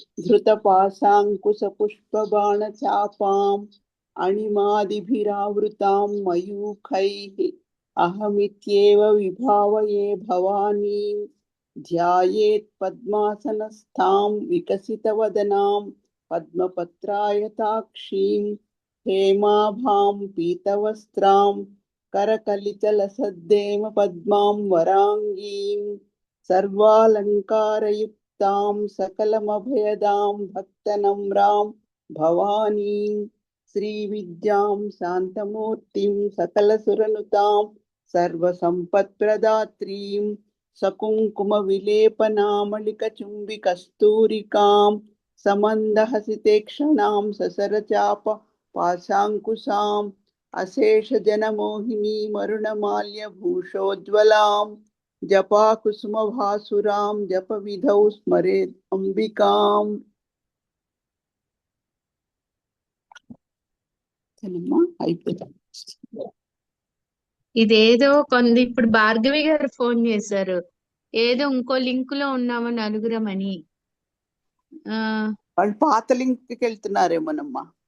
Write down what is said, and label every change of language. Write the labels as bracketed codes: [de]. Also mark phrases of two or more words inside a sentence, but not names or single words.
[sa] ధృతపాశాంకుశపుష్పబాణచాపాం అణిమాదిభిరావృతాం మయూఖైః అహమిత్యేవ విభావయే భవానీం ధ్యాయేత్ పద్మాసనస్థాం వికసితవదనాం పద్మపత్రాయతాక్షీం హేమాభాం పీతవస్త్రాం करकलितलसद्देम पद्मां वरांगीं सर्वालंकारयुक्तां सकलमभयदां भक्तनम्रां भवानीं श्रीविद्यां शान्तमूर्तिं सकलसुरनुतां सर्वसम्पत्प्रदात्रीं सकुङ्कुमविलेपनामलिकचुम्बिकस्तूरिकां समन्दहसितेक्षणां ससरचाप पाशाङ्कुशां अशेष जनमोहिनी मरुणमाल्य भूषोज्वलां जपाकुसुम भासुरां जप विधौ स्मरेत् अंबिकां. [te] ఇదేదో కొంది. ఇప్పుడు భార్గవి గారు ఫోన్ చేశారు, ఏదో ఇంకో లింక్ లో ఉన్నాము నలుగురం అని. వాళ్ళు పాత లింక్ కి వెళ్తున్నారేమోనమ్మా.